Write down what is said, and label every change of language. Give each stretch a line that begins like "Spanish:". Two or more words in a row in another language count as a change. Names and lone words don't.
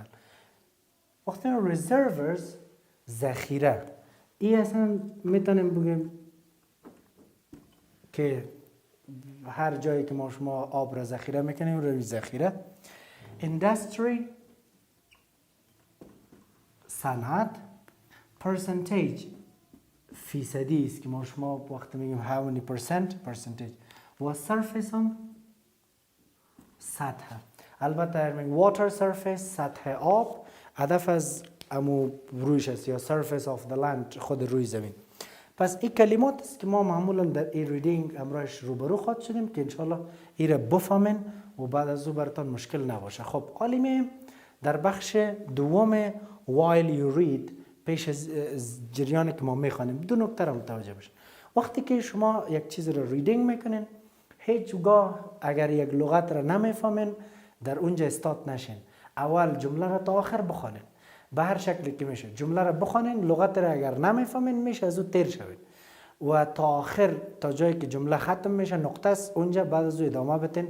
Persian: وقتی reservoirs ذخیره، این اصلا میتونیم بگیم که هر جایی که ما شما آب را ذخیره میکنیم روی ذخیره. industry صنعت. percentage فیصدی است که ما شما وقتی میگیم
English: how many percentage.
Persian: و surface هم سطح. البته میگیم
English: water surface
Persian: سطح آب، هدف از امو رویش است یا
English: surface of the land
Persian: خود روی زمین. پس این کلمات است که ما معمولا در این ریدینگ امروز روبرو خواهد شدیم که انشالله این را بفهمین و بعد از او براتون مشکل نباشه. خب حالی میم در بخش دوم
English: while you read،
Persian: پیش از جریانی که ما میخوانیم دو نکته را متوجه باشید. وقتی که شما یک چیز را ریدینگ میکنین، هیچگاه اگر یک لغت را نمیفهمین در اونجا استاد نشین. اول جمله را تا آخر بخوانین به هر شکلی که میشه. جمله را بخوانین، لغت را اگر نمیفهمین میشه از او تیر شوید و تا آخر، تا جایی که جمله ختم میشه نقطه است اونجا، بعد از او ادامه بدین.